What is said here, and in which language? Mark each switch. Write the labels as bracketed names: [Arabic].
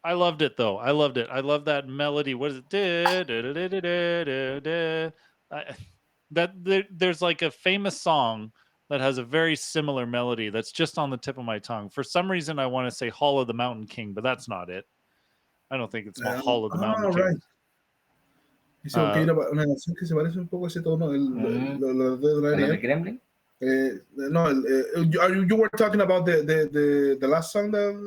[English] I loved it though. I loved it. I love that melody. What is it? There's like a famous song that has a very similar melody that's just on the tip of my tongue. For some reason, I want to say "Hall of the Mountain King," but that's not it. I don't think it's "Hall of the Mountain King." Right. [Spanish] Dice que hay una canción que se parece un poco a ese tono. Los dedos de ¿El Gremlin? [English] No, you were talking about the last song that.